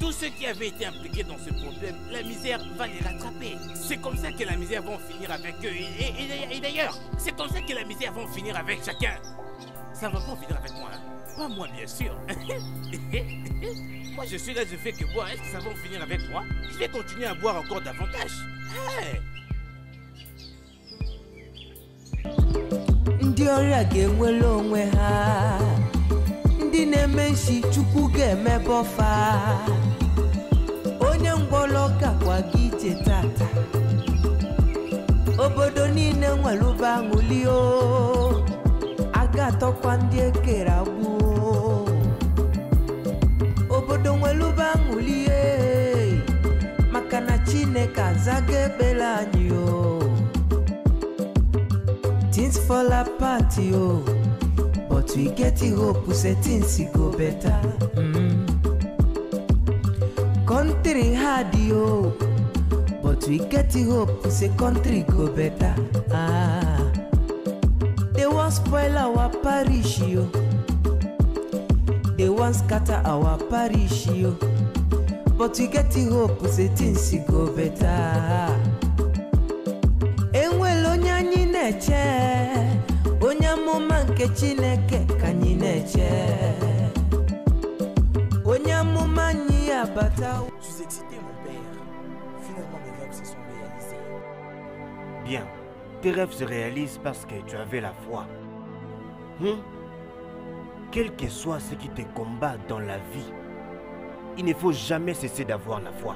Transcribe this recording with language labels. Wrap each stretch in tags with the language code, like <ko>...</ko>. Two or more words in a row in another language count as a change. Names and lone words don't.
<fr>tous ceux qui avaient été impliqués dans ce problème, la misère va les rattraper. C'est comme ça que la misère va en finir avec eux. Et d'ailleurs, c'est comme ça que la misère va en finir avec chacun. Ça va pas en finir avec moi. Hein. Pas moi, bien sûr. Moi, je suis là, je fais que boire. Est-ce que ça va en finir avec moi? Je vais continuer à boire encore davantage. Hey.</fr> <ig>Ndị ọrịa ga-enwere onwe ha, ndị na-eme nshi Chukwu ga-emebe ọfa, onye ngwọrọ gakwa gị ije tata, obodo niile nwere ụba aṅụli o, a ga-atọkwa ndị ekere agbụ, obodo nwere ụba aṅụli maka na Chineke azaga ekpere anyị o.</ig> <pcm>Things fall apart, yo, but we get the hope, say things go better. Country hard, yo, but we get the hope, say country go better. They want spoil our parish, yo. They want scatter our parish, yo. But we get the hope, say things go better.</pcm> <ig>Onye amụma nke Chineke ka anyị na-eche. Onye amụma anyị abata.</ig> <fr>Je suis excité, mon père. Finalement, mes rêves se sont réalisés. Bien. Tes rêves se réalisent parce que tu avais la foi. Quel que soit ce qui te combat dans la vie, il ne faut jamais cesser d'avoir la foi.</fr>